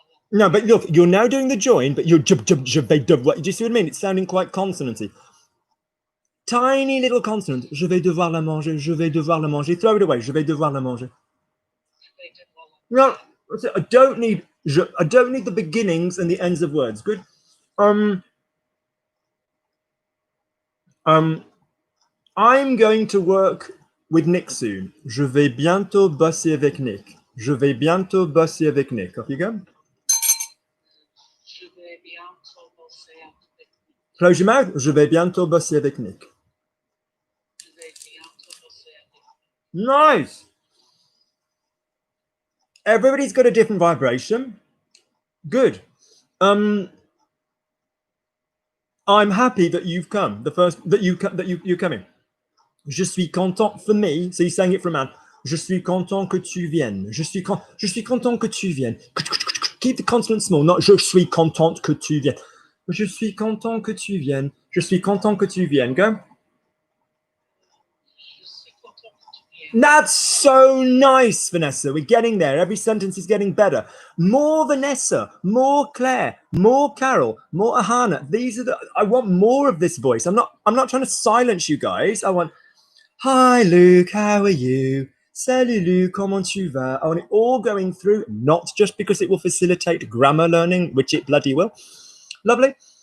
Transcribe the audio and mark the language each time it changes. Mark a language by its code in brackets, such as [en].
[en] No, but look, you're now doing the join, but you're [fr] je vais devoir. [en] Do you see what I mean? It's sounding quite consonanty. Tiny little consonant. [fr] Je vais devoir la manger. Je vais devoir la manger. [en] Throw it away. [fr] Je vais devoir la manger. [en] No, I don't need the beginnings and the ends of words. Good. I'm going to work with Nick soon. [fr] Je vais bientôt bosser avec Nick. Je vais bientôt bosser avec Nick. [en] Off you go. [fr] Je vais bientôt bosser avec Nick. [en] Close your mouth. [fr] Je vais bientôt bosser avec Nick. Je vais bientôt bosser avec Nick. [en] Nice. Everybody's got a different vibration. Good. I'm happy that you've come. You're coming. [fr] Je suis content [en] for me. So you're saying it for a man. [fr] Je suis content que tu viennes. Je suis content que tu viennes. [en] Keep the consonant small, not [fr] je suis contente que tu viennes. Je suis content que tu viennes. Je suis content que tu viennes. [en] Go. [fr] Je suis content que tu viennes. [en] That's so nice, Vanessa. We're getting there. Every sentence is getting better. More Vanessa, more Claire, more Carol, more Ahana. I want more of this voice. I'm not trying to silence you guys. I want, hi Luke, how are you? [fr] Salut Luke, comment tu vas? [en] I want it all going through, not just because it will facilitate grammar learning, which it bloody will. Lovely.